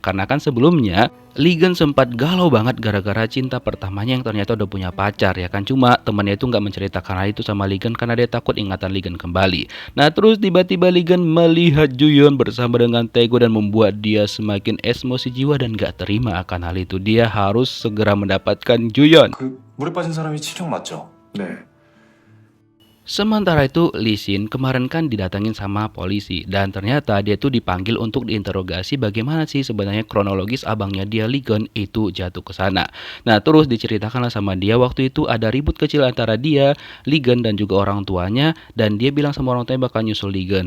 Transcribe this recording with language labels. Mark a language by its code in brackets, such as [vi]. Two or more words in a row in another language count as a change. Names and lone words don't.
[id] Karena kan sebelumnya Lee Gun sempat galau banget gara-gara cinta pertamanya yang ternyata udah punya pacar ya kan. Cuma temannya itu nggak menceritakan hal itu sama Lee Gun karena dia takut ingatan Lee Gun kembali. Nah terus tiba-tiba Lee Gun melihat Juyeon bersama dengan Taego dan membuat dia semakin emosi jiwa dan nggak terima akan hal itu. Dia harus segera mendapatkan Juyeon. [ko] 물에 빠진 사람이 치령 맞죠? 네. [id] Sementara itu Lee Sin kemarin kan didatangin sama polisi dan ternyata dia tuh dipanggil untuk diinterogasi bagaimana sih sebenarnya kronologis abangnya dia Lee Gun itu jatuh ke sana. Nah terus diceritakanlah sama dia waktu itu ada ribut kecil antara dia, Lee Gun dan juga orang tuanya dan dia bilang sama orang tuanya bakal nyusul Lee Gun.